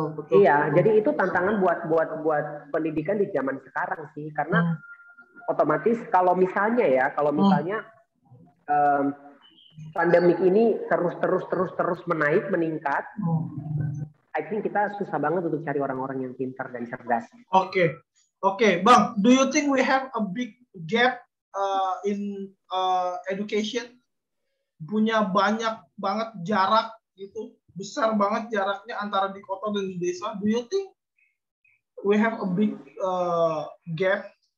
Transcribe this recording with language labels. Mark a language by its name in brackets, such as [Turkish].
[Indonesian] Iya, jadi itu tantangan buat pendidikan di zaman sekarang sih, karena otomatis kalau misalnya pandemik ini terus meningkat, [English] I think [Indonesian] kita susah banget untuk cari orang-orang yang pintar dan cerdas. Oke, Bang. [English] Do you think we have a big gap in education? [Indonesian] Punya banyak banget jarak gitu, besar banget jaraknya antara di kota dan di desa. [English] Do you think we have a big gap?